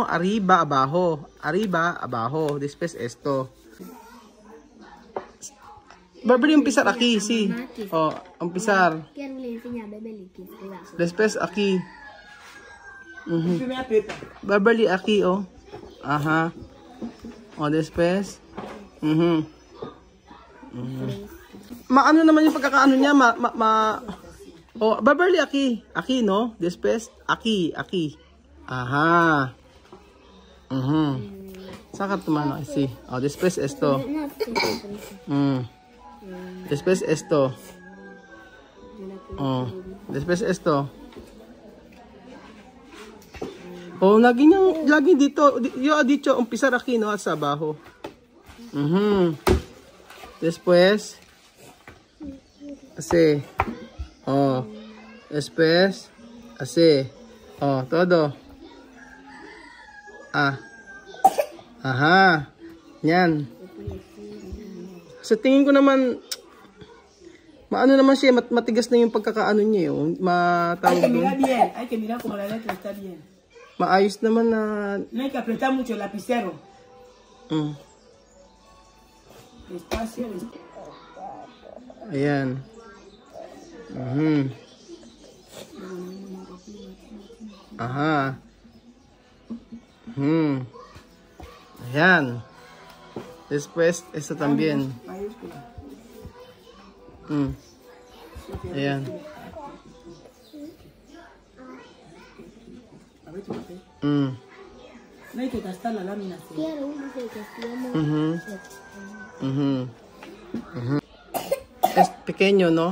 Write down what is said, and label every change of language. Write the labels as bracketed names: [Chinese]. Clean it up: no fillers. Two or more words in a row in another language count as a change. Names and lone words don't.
[Spanish] Arriba, abajo. Arriba, abajo. Después esto. Beverly, empezar aquí, sí. Oh, empezar. Después aquí. Primeira pepa. Beverly, aqui, oh. Ajá. O, después. [Filipino] Maano naman yung pagkakaano niya, [Spanish] oh, Beverly, aquí. Aquí, no? Después, aquí. Ajá. Saca tu mano, así. Oh, después esto. Después esto. Oh, después esto. [Filipino] Oh, lagi dito. [Spanish] Yo dicho, umpisa aquí, no? Sa abajo. Después. Así. Oh. Después. Así. Oh, todo. Aha. [Filipino] Yan. Sa tingin ko naman, maano naman siya, matigas na yung pagkakaano niya yung matawag doon. [Spanish] Hay que mirar como la letra está bien. [Filipino] Maayos naman na... [Spanish] No hay que apretar mucho el lapicero. Despacio. [Filipino] Ayan. Aha. Ayan. [Spanish] Después, esta también. Ayan. No hay que gastar la lámina. Es pequeño, ¿no?